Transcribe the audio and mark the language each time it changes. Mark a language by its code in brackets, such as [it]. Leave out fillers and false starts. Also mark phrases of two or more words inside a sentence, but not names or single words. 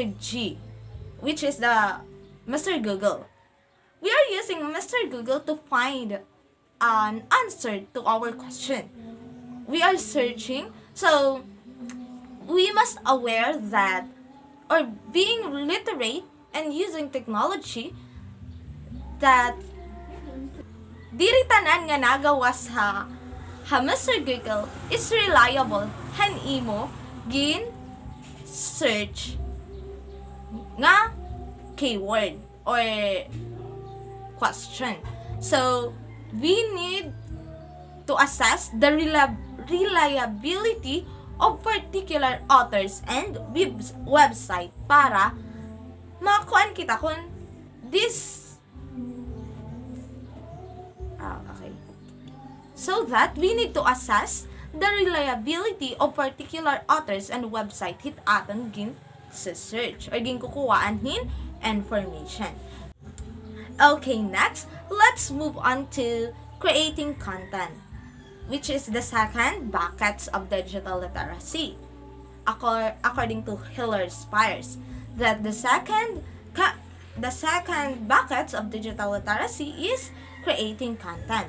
[en] G, which is the Mr. Google, we are using Mr. Google to find an answer to our question. We are searching, so we must aware that, or being literate and using technology, that [war] diri tanan nga nagawas ha [en] Mr. Google is reliable [war] han imo gin search nga keyword [en] or question. So we need to assess the reliability of particular authors and website [war] para makuan kita kung [en] this okay. So that we need to assess the reliability of particular authors and website [war] hit aton gin sa search or gin kukuhaan hin information. [en] Okay, next, let's move on to creating content, which is the second buckets of digital literacy. According to Hiller Spires, that the second buckets of digital literacy is creating content.